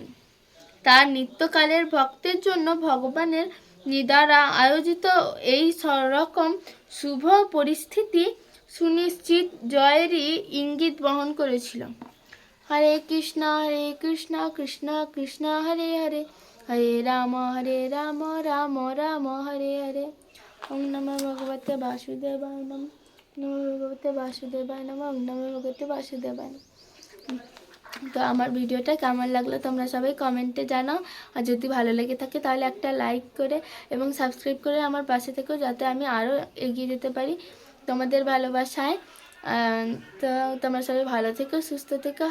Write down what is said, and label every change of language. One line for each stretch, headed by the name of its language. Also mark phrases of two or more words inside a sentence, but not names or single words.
Bangla: তার নিত্যকালের ভক্তের জন্য ভগবানের দ্বারা আয়োজিত এই রকম শুভ পরিস্থিতি সুনিশ্চিত জয়েরই ইঙ্গিত বহন করেছিল।
Sanskrit: হরে কৃষ্ণ কৃষ্ণ কৃষ্ণ হরে হরে, হরে রাম রাম রাম হরে হরে। ওম নমো ভগবতে বাসুদেবায় নমঃ। নমো ভগবতে বাসুদেবায় নমঃ। ওম নমো ভগবতে বাসুদেবায় নমঃ।
Bangla: তো আমার ভিডিওটা কেমন লাগলো তোমরা সবাই কমেন্টে জানাও। আর যদি ভালো লেগে থাকে তাহলে একটা লাইক করে এবং সাবস্ক্রাইব করে আমার পাশে থেকো, যাতে আমি আরও এগিয়ে যেতে পারি তোমাদের ভালোবাসায়। তো তোমরা সবাই ভালো থেকো, সুস্থ থেকো।